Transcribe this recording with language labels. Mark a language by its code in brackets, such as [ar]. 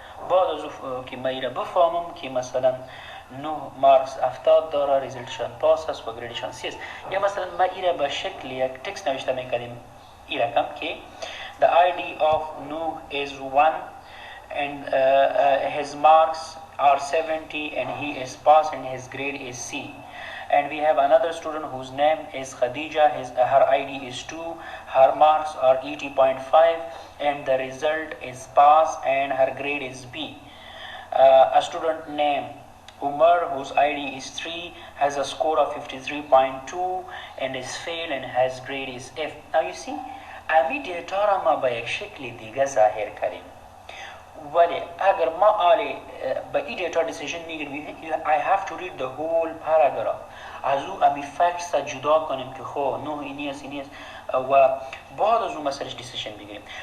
[fa] بعد از او که من را بفهمم که مثلا 9 مارکس 70 داره، ریزلتشان پاس است و گریدشان 30 است، یا مثلا ما ایره به شکل یک تکست نوشته میکنیم این رقم که [en] the ID of Nuh is 1 and his marks are 70 and he is passed and his grade is C. And we have another student whose name is Khadija, her ID is 2, her marks are 80.5 and the result is pass and her grade is B. A student named Umar, whose ID is 3, has a score of 53.2 and is fail and his grade is F. [fa] Now you see, امی دیتا را ما به یک شکل دیگه ظاهر کردیم، ولی اگر ما آلی به این دیتا دیسیژن میگیریم [en] I have to read the whole paragraph، [fa] از او امی فکتس را جدا کنیم که خب نه اینی است اینی است و بعد از اون مسئلهش دیسیژن بگیریم.